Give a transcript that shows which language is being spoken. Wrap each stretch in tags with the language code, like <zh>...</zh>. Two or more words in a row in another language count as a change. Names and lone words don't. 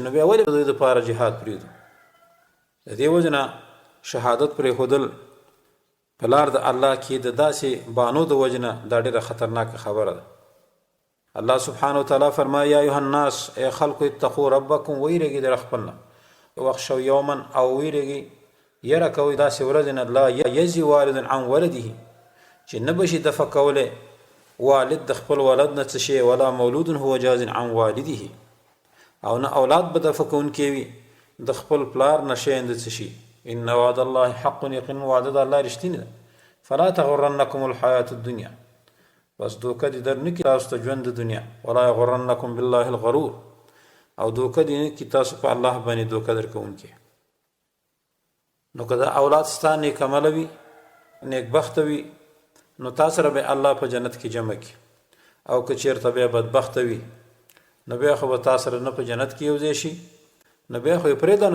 <ps>نو بیا ولې د دوی دپاره جهاد پرېږدو؟ د دې وجه نه شهادت پرېښودل په لار د الله کې د داسې بانو د وجه نه دا ډېره خطرناکه خبره ده. الله سبحانه وتعالی فرمایي</ps> <ar>یا ایها الناس،</ar> <ps>ای خلکو</ps> <ar>اتقوا ربکم،</ar> <ps>ویرېږئ د خپل نه،</ps> <ar>واخشوا یوما،</ar> <ps>او ویرېږئ یره کوئ داسې ورځې نه</ps> <ar>لا یجزي والد عن ولده،</ar> <ps>چې نه بشي دفع کولی والد د خپل ولد نه څه شی،</ps> <ar>ولا مولود هو جاز عن والده،</ar> <ps>او نه اولاد به دفع کوونکی وي د خپل پلار نه شی د څه شي.</ps> <ar>ان وعد الله حق،</ar> <ps>یقینا وعده د الله رښتینې ده.</ps> <ar>فلا تغرنکم الحیات الدنیا،</ar> <ps>بس دوکه دې در نه کړي تاسو ته ژوند د دنیا،</ps> <ar>ولا یغرنکم بالله الغرور،</ar> <ps>او دوکه دې نه کړي تاسو په الله باندې دوکه درکوونکی. نو که دا اولاد ستا نیک عمله وي، نیک بخته وي، نو تا سره به الله په جنت کې جمع کړي. او که چېرته بیا بدبخته وي، نو بیا خو به تا سره نه په جنت کې یو ځای شي، نو بیا خو یې پرېږده.</ps>